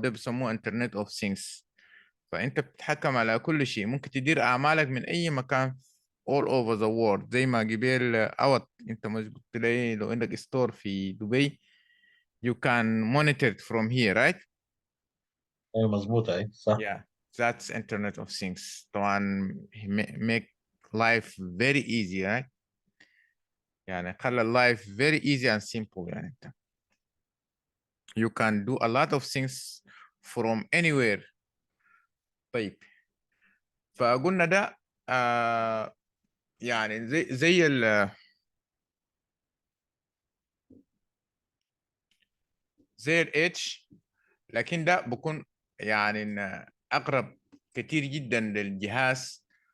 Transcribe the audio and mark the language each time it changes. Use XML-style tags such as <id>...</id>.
<ar>ده بيسموه انترنت اوف ثينجز. فانت بتتحكم على كل شيء. ممكن تدير اعمالك من اي مكان</ar> <en>all over the world.</en> <ar>زي ما قبل اوت انت مش قلت لي لو عندك ستور في دبي</ar> <en>you can monitor it from here right.</en> <ar>ايوه مظبوط، اي صح.</ar> <en>yeah that's internet of things.</en> <ar>طبعا</ar> <en>make life very easy right.</en> <ar>يعني خلى</ar> <en>life very easy and simple.</en> <ar>يعني انت</ar> <en>you can do a lot of things from anywhere.</en> <ar>طيب فقلنا ده يعني زي زي الاتش، لكن ده بكون يعني إن اقرب كتير جدا للجهاز.</ar>